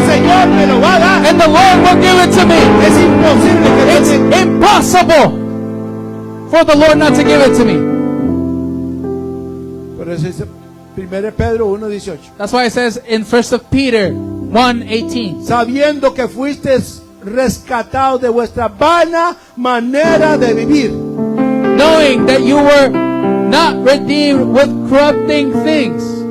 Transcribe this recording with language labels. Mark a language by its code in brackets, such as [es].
[es] el Señor me lo va a dar. [en] And the Lord will give it to me. [es] Es imposible que Dios [en] It's [es] me... [en] impossible for the Lord not to give it to me. [es] Por eso dice 1 Pedro 1:18. [en] That's why it says in 1 of Peter 1:18. [es] Sabiendo que fuisteis rescatados de vuestra vana manera de vivir. [en] Knowing that you were not redeemed with corrupting things.